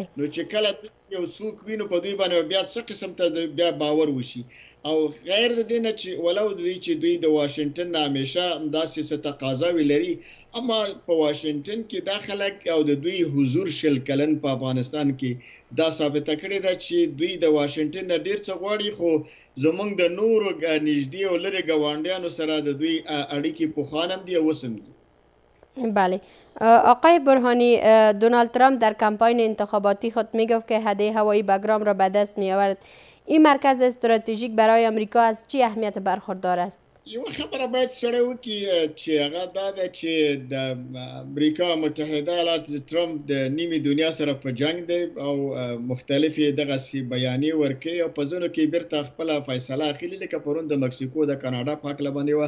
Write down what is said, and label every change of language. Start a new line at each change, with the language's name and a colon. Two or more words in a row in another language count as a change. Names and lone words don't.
Pashto: نو چې کله یو څوک وینو په دوی باندې بیا څه قسم ته بیا باور وشي، او غیر د دې نه چې ولو د دوی چې دوی د واشنگټن نه همیشه داسې څه تقاضاوې لري، اما په واشنگټن کې دا خلک او د دوی حضور شل کلن په افغانستان کې دا ثابته کړې ده چې دوی د واشنگټن نه ډېر څه غواړي، خو زمونږ د نورو نږدې او لرې ګاونډیانو سره د دوی اړیکې پخوان هم دي او اوس هم دي.
Persian: بله آقای برهانی، دونالد ترامپ در کمپاین انتخاباتی خود میگفت که حد هوایی بگرام را به دست می آورد. این مرکز استراتژیک برای آمریکا از چی اهمیت برخوردار است؟
Pashto: یو خبره باید سره وکړي چې هغه دا ده چې د امریکا متحده ایالات ترامپ د نیمې دنیا سره په جنگ دی او مختلفې دغسې بیانیې ورکوي او په ځینو کې بیرته خپله فیصله اخلي، لکه پرون د مکسیکو د کاناډا په هکله باندې وه.